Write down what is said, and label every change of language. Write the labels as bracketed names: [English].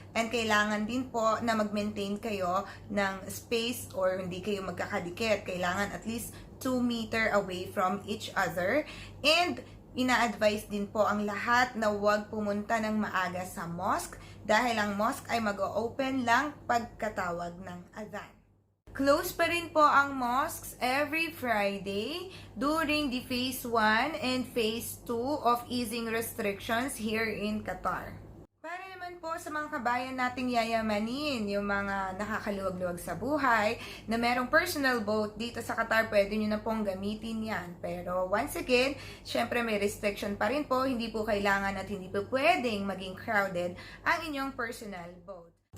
[Filipino] And kailangan din po na mag-maintain kayo ng space or hindi kayo magkakadikit. Kailangan [English] at least 2 meter away from each other. [Filipino] And ina-advise din po ang lahat na huwag pumunta ng maaga sa mosque dahil ang mosque ay mag-open lang pagkatawag ng adhan. [English] Close [Filipino] pa rin po ang [English] mosques every Friday during the Phase 1 and Phase 2 of easing restrictions here in Qatar. [Filipino] Para naman po sa mga kabayan nating yayamanin, yung mga nakakaluwag-luwag sa buhay, na merong personal boat dito sa Qatar, pwede nyo na pong gamitin yan. Pero once again, syempre may restriction pa rin po, hindi po kailangan at hindi po pwedeng maging crowded ang inyong personal boat.